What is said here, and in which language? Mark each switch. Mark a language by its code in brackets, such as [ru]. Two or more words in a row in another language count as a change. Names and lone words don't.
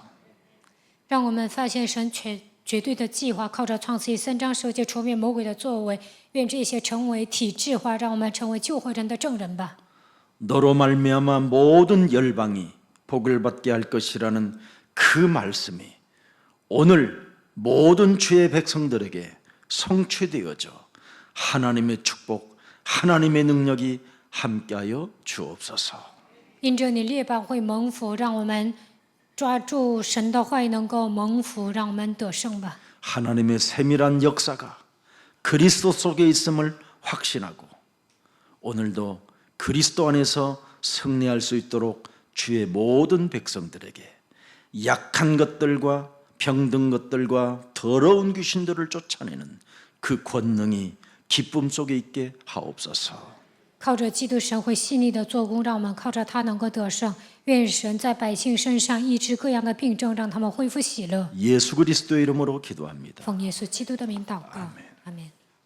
[zh] 让我们发现神绝对的计划，靠着创世记3章15节除灭魔鬼的作为，愿这些成为体制化，让我们成为救活人的证人吧。 [ko] 너로 말미암아 모든 열방이 복을 받게 할 것이라는 그 말씀이 오늘 모든 주의 백성들에게 성취되어져 하나님의 축복, 하나님의 능력이 함께하여 주옵소서. [zh] 因着你列邦会蒙福，让我们抓住神的话语，能够蒙福，让我们得胜吧。 [ko] 하나님의 세밀한 역사가 그리스도 속에 있음을 확신하고 오늘도 그리스도 안에서 승리할 수 있도록 주의 모든 백성들에게 약한 것들과 병든 것들과 더러운 귀신들을 쫓아내는 그 권능이 기쁨 속에 있게 하옵소서. [zh] 靠着基督神会细腻的做工，让我们靠着他能够得胜。愿神在百姓身上医治各样的病症，让他们恢复喜乐。 [ko] 예수 그리스도의 이름으로 기도합니다. [zh] 奉耶稣基督的名祷告，阿门。